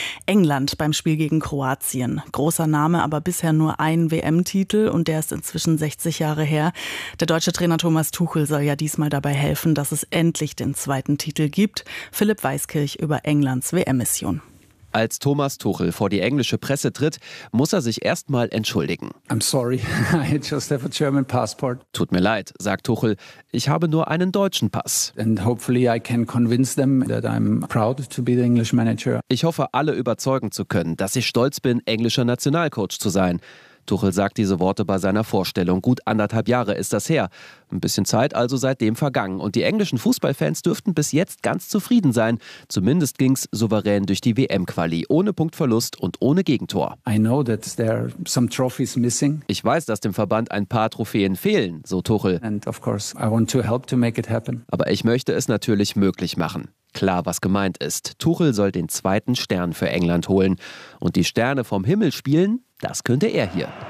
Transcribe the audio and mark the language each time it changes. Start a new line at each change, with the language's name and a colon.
German: England beim Spiel gegen Kroatien. Großer Name, aber bisher nur ein WM-Titel. Und der ist inzwischen 60 Jahre her. Der deutsche Trainer Thomas Tuchel soll ja diesmal dabei helfen, dass es endlich den zweiten Titel gibt. Philipp Weiskirch über Englands WM-Mission. Als Thomas Tuchel vor die englische Presse tritt, muss er sich erstmal entschuldigen.
English: I'm sorry, I just have a German passport.
German: Tut mir leid, sagt Tuchel. Ich habe nur einen deutschen Pass.
English: And hopefully I can convince them that I'm proud to be the English manager.
German: Ich hoffe, alle überzeugen zu können, dass ich stolz bin, englischer Nationalcoach zu sein. Tuchel sagt diese Worte bei seiner Vorstellung. Gut anderthalb Jahre ist das her. Ein bisschen Zeit also seitdem vergangen. Und die englischen Fußballfans dürften bis jetzt ganz zufrieden sein. Zumindest ging es souverän durch die WM-Quali. Ohne Punktverlust und ohne Gegentor.
English: I know that there are some trophies missing.
German: Ich weiß, dass dem Verband ein paar Trophäen fehlen, so Tuchel.
English: And of course I want to help to make it happen.
German: Aber ich möchte es natürlich möglich machen. Klar, was gemeint ist. Tuchel soll den zweiten Stern für England holen. Und die Sterne vom Himmel spielen, das könnte er hier.